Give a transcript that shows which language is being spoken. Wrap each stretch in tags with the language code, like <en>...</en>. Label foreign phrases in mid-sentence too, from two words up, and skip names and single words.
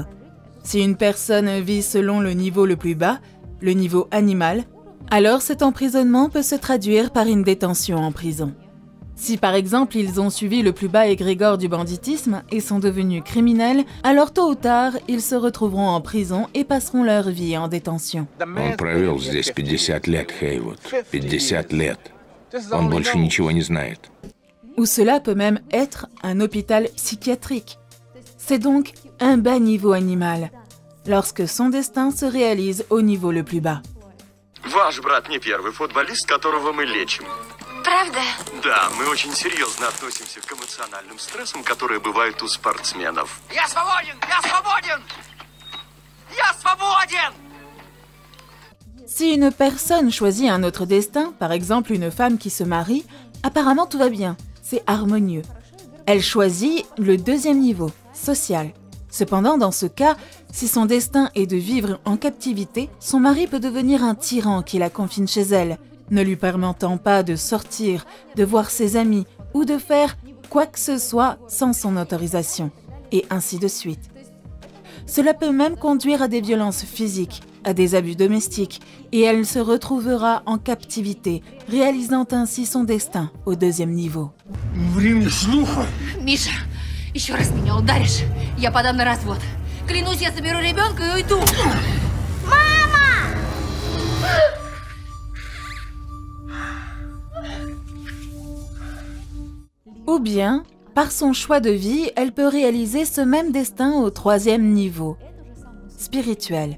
<fr>Si une personne vit selon le niveau le plus bas, le niveau animal, alors cet emprisonnement peut se traduire par une détention en prison. Si par exemple ils ont suivi le plus bas égrégore du banditisme et sont devenus criminels, alors tôt ou tard, ils se retrouveront en prison et passeront leur vie en détention.</fr> <ru>Он провел здесь 50 лет, Хейвуд. 50 лет. Он больше ничего не знает.</ru> <fr>Ou cela peut même être un hôpital psychiatrique. C'est donc un bas niveau animal, lorsque son destin se réalise au niveau le plus bas.</fr> <ru>Ваш брат не первый футболист, которого мы лечим. Правда? Да, мы очень серьезно относимся к эмоциональным стрессам, которые бывают у спортсменов. Я свободен! Я свободен! Я свободен!</ru> <fr>Si une personne choisit un autre destin, par exemple une femme qui se marie, apparemment tout va bien, c'est harmonieux. Elle choisit le 2e niveau, social. Cependant, dans ce cas, si son destin est de vivre en captivité, son mari peut devenir un tyran qui la confine chez elle ne lui permettant pas de sortir, de voir ses amis ou de faire quoi que ce soit sans son autorisation, et ainsi de suite. Cela peut même conduire à des violences physiques, à des abus domestiques, et elle se retrouvera en captivité, réalisant ainsi son destin au deuxième niveau.</fr> <ru>Миша, еще раз меня ударишь, я подам на развод. Клянусь, я соберу ребенка и уйду.</ru> <fr>Ou bien, par son choix de vie, elle peut réaliser ce même destin au troisième niveau, spirituel.</fr>